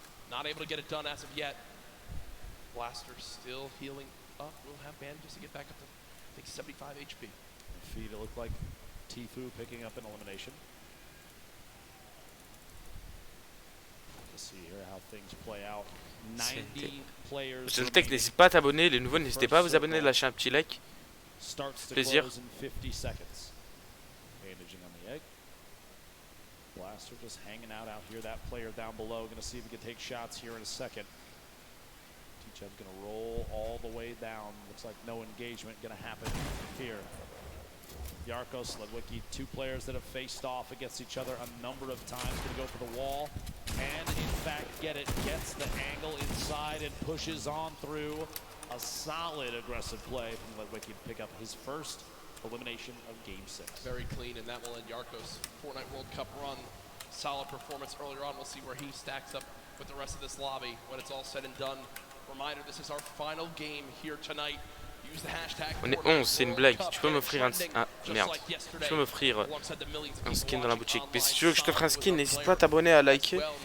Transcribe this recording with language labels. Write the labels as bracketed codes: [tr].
[en] Not able to get it done as of yet. Blaster still healing up. Will have bandages to get back up to, I think, 75 HP. Feed, it looked like Tfue picking up an elimination. See here how things play out. 90 players. [fr] Je le tech, n'hésite pas à t'abonner. Les nouveaux, n'hésitez pas à vous abonner, lâcher un petit like. Plaisir. [en] Bandaging on the egg. Blaster just hanging out here. That player down below. Going to see if he can take shots here in a second. T-Chub's going to roll all the way down. Looks like no engagement going to happen here. Yarkos, Ledwicki, 2 players that have faced off against each other a number of times. Going to go for the wall and in fact get it. Gets the angle inside and pushes on through. A solid aggressive play from Ledwicki to pick up his first elimination of Game 6. Very clean, and that will end Yarkos' Fortnite World Cup run. Solid performance earlier on. We'll see where he stacks up with the rest of this lobby when it's all said and done. Reminder, this is our final game here tonight. [fr] On est 11, c'est une blague. Tu peux m'offrir un... Ah, merde. Tu peux m'offrir un skin dans la boutique. Mais si tu veux que je te fasse un skin, n'hésite pas à t'abonner, à liker.